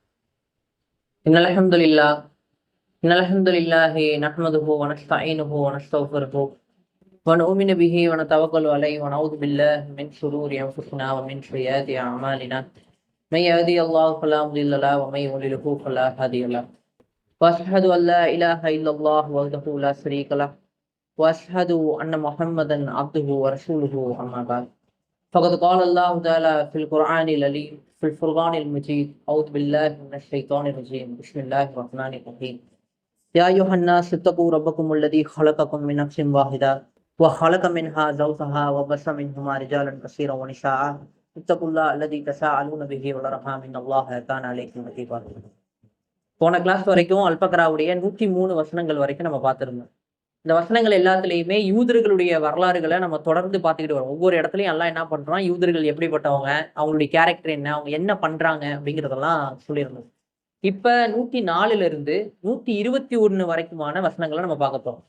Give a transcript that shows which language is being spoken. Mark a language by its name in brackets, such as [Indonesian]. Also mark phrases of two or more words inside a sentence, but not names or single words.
[Arabic] إن الحمد لله نحمده ونستعينه ونستغفره ونؤمن به ونتوكل عليه ونعوذ بالله من شرور أنفسنا ومن سيئات أعمالنا. من يهده الله فلا مضل له ومن يضلله فلا هادي له. وأشهد أن لا إله إلا الله وحده لا شريك له وأشهد أن محمدا عبده ورسوله أما بعد. فقد قال الله تعالى في القرآن العليم في الفرقان المجيد أعوذ بالله من الشيطان الرجيم بسم الله الرحمن الرحيم يا أيها الناس اتقوا ربكم الذي خلقكم من نفس واحدة وخلق منها زوجها وبث منهما رجالا كثيرا ونساء اتقوا الله الذي تساءلون به والأرحام إن الله كان عليكم رقيبا. [Tamil] போன கிளாஸ் வரைக்கும் அல்பக்ராவுடைய 103 வசனங்கள் வரைக்கும் நம்ம பார்த்திருந்தோம். இந்த வசனங்கள் எல்லாத்துலேயுமே யூதர்களுடைய வரலாறுகளை நம்ம தொடர்ந்து பார்த்துக்கிட்டு வரோம். ஒவ்வொரு இடத்துலையும் எல்லாம் என்ன பண்றோம், யூதர்கள் எப்படிப்பட்டவங்க, அவங்களுடைய கேரக்டர் என்ன, அவங்க என்ன பண்றாங்க அப்படிங்கிறதெல்லாம் சொல்லியிருந்தோம். இப்ப 104 இருந்து 121 வரைக்குமான வசனங்களை நம்ம பார்க்க போறோம்.